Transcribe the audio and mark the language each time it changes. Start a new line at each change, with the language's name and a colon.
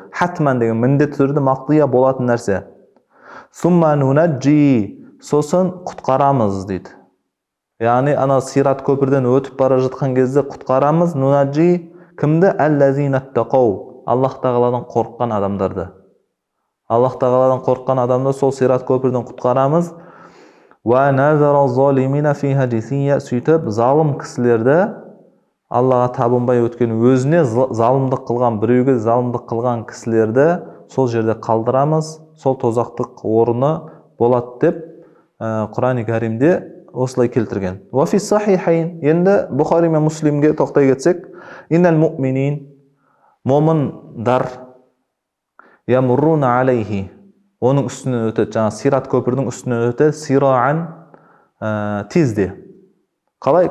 Kazakh: Хатман деген міндетті түрде мақдия болатын нәрсе.
Arabic: Сумма нунаджи,
Kazakh: сосын құтқарамыз дейді. Яғни ана Сират көпірден өтіп бара жатқан кезде құтқарамыз. Нунаджи кімді?
Arabic: Аллазина аттақау,
Kazakh: Аллах тағаладан қорыққан адамдарды. Аллах тағаладан қорыққан адамды сол Сират көпірден құтқарамыз.
Arabic: Ва назара залимина фиха джисия.
Kazakh: Сөйтіп залым кісілерді, Аллаға табынбай өткен, өзіне залымдық қылған, біреуге залымдық қылған кісілерді сол жерде қалдырамыз. Сол тозақтық орны болады деп Құран-ы Кәрімде осылай келтірген.
Arabic: Ва фи сахихайн.
Kazakh: Енді Бұхари мен Муслимге тоқтай кетсек,
Arabic: иннал муъминин,
Kazakh: момындар,
Arabic: ямурруна алейхи,
Kazakh: оның үстінен өтеді, жаңа Сират көпірдің үстінен өтеді, сираан тезде. Қалай?